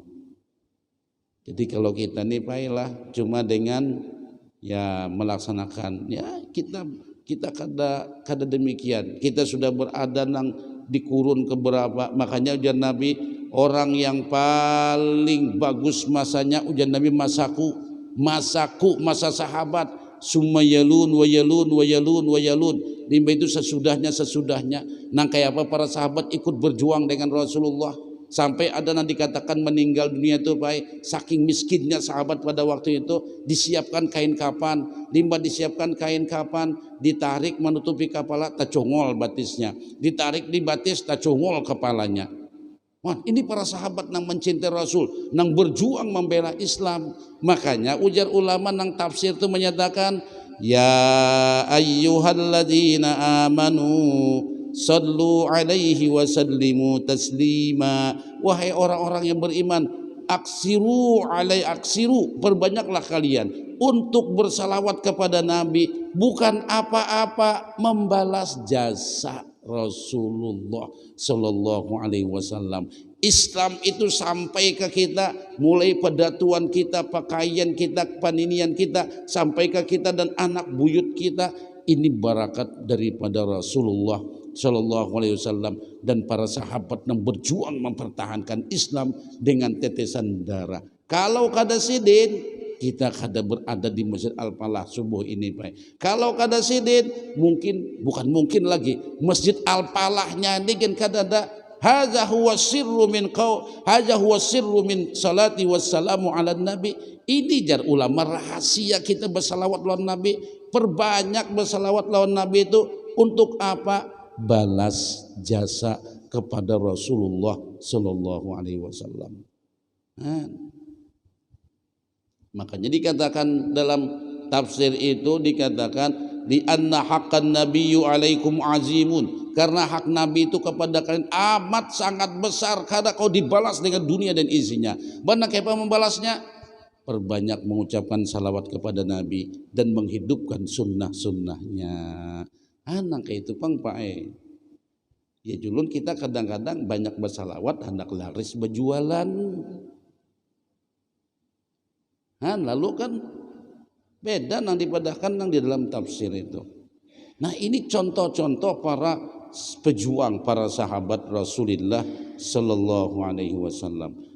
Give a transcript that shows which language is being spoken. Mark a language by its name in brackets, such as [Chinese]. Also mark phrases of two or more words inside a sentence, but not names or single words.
[Banjar] Jadi kalau kita nih Pak cuma dengan ya melaksanakan, ya kita kada demikian. Kita sudah berada nang di kurun keberapa, makanya ujar Nabi, orang yang paling bagus masanya ujar Nabi masaku, masa sahabat, [Arabic] ثم يلون و يلون و يلون و يلون. [Banjar] Limba itu sesudahnya. Nang kayak apa para sahabat ikut berjuang dengan Rasulullah, sampai ada yang dikatakan meninggal dunia itu baik, saking miskinnya sahabat pada waktu itu. Disiapkan kain kapan, limba disiapkan kain kapan, ditarik menutupi kepala, tacongol batisnya, ditarik di batis, tacongol kepalanya. Wah, ini para sahabat nang mencintai Rasul, nang berjuang membela Islam. Makanya ujar ulama nang tafsir itu menyatakan, [Arabic] يا أيها الذين آمنوا صلوا عليه وسلموا تسليما. [Banjar] Wahai orang-orang yang beriman, aksiru, perbanyaklah kalian untuk bersalawat kepada Nabi, bukan apa-apa membalas jasa Rasulullah [Arabic] صلى الله عليه وسلم. [Banjar] Islam itu sampai ke kita, mulai pedatuan kita, pakaian kita, paninian kita, sampai ke kita dan anak buyut kita. Ini barakat daripada Rasulullah [Arabic] صلى الله عليه وسلم [Banjar] dan para sahabat yang berjuang mempertahankan Islam dengan tetesan darah. Kalau kada sidin, kita kada berada di Masjid Al-Falah subuh ini Pak. Kalau kada sidin, bukan mungkin lagi Masjid Al-Falahnya ini kan kada ada. [Arabic] هذا هو سر من الصلاة والسلام على النبي. [Banjar] Ini jar ulama rahasia kita bersalawat lawan Nabi. Perbanyak bersalawat lawan Nabi itu untuk apa? Balas jasa kepada Rasulullah [Arabic] صلى الله عليه وسلم. [Banjar] Makanya dikatakan dalam tafsir itu, dikatakan di [Arabic] أن حق النبي عليكم عظيم, [Banjar] karena hak Nabi itu kepada kalian amat sangat besar, kada kau dibalas dengan dunia dan isinya. Bagaimana kita membalasnya? Perbanyak mengucapkan salawat kepada Nabi dan menghidupkan sunnah-sunnahnya. Anak itu pang pae. Ya julun kita kadang-kadang banyak bersalawat hendak laris berjualan. Lalu kan beda nang dipadahkan nang di dalam tafsir itu. Nah ini contoh-contoh para pejuang, para sahabat Rasulullah [Arabic] صلى الله عليه وسلم.